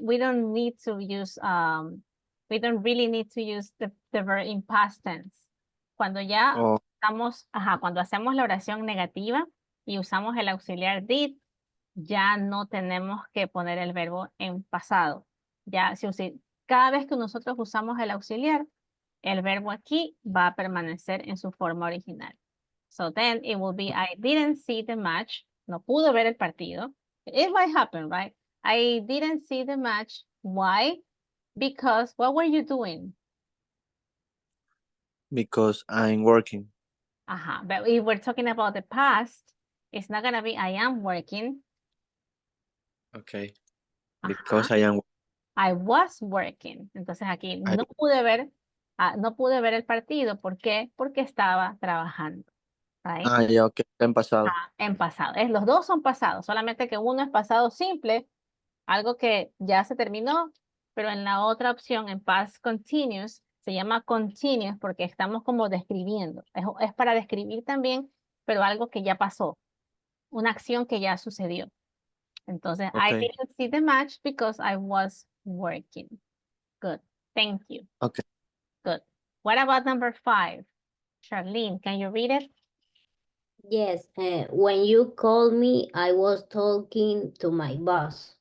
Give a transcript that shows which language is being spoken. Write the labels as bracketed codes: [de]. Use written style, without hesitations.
[en] We don't need to use we don't really need to use the verb in past tense. [es] Cuando ya estamos, cuando hacemos la oración negativa y usamos el auxiliar did, ya no tenemos que poner el verbo en pasado. Ya cada vez que nosotros usamos el auxiliar, el verbo aquí va a permanecer en su forma original. [en] So then it will be I didn't see the match. [es] No pude ver el partido. [en] It might happen, right? I didn't see the match. Why? Because what were you doing? Because I'm working. But if we're talking about the past, it's not gonna be I am working. Okay. Because I was working. [es] Entonces aquí no pude ver el partido. ¿Por qué? Porque estaba trabajando. [en] Right? [es] Ya, ok. En pasado. En pasado. Los dos son pasados, solamente que uno es pasado simple, algo que ya se terminó, pero en la otra opción, en past continuous, se llama continuous porque estamos como describiendo. Es para describir también, pero algo que ya pasó, una acción que ya sucedió. [en] Entonces, I didn't see the match because I was working. Good. Thank you. Okay. Good. What about number 5? Charlene, can you read it? Yes, when you called me, I was talking to my boss.